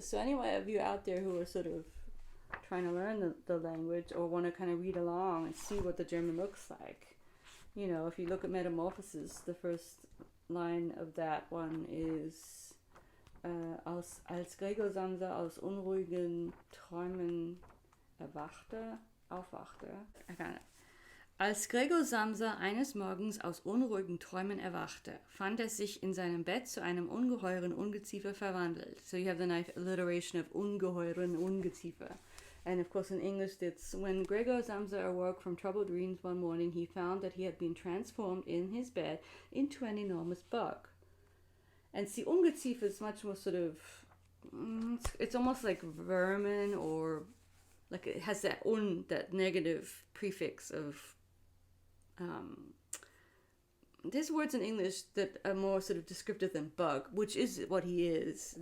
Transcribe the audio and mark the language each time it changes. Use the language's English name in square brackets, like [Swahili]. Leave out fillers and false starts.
[English] So any of you out there who are sort of trying to learn the language or want to kind of read along and see what the German looks like, if you look at Metamorphoses, the first line of that one is [German] als Gregor Samsa aus unruhigen Träumen aufwachte. [English] I found it. [German] Als Gregor Samsa eines Morgens aus unruhigen Träumen erwachte, fand er sich in seinem Bett zu einem ungeheuren Ungeziefer verwandelt. [English] So you have the nice alliteration of [German] ungeheuren Ungeziefer. [English] And of course in English it's, when Gregor Samsa awoke from troubled dreams one morning, he found that he had been transformed in his bed into an enormous bug. And see, Ungeziefer is much more sort of, it's almost like vermin, or like it has that negative prefix of, there's words in English that are more sort of descriptive than bug, which is what he is.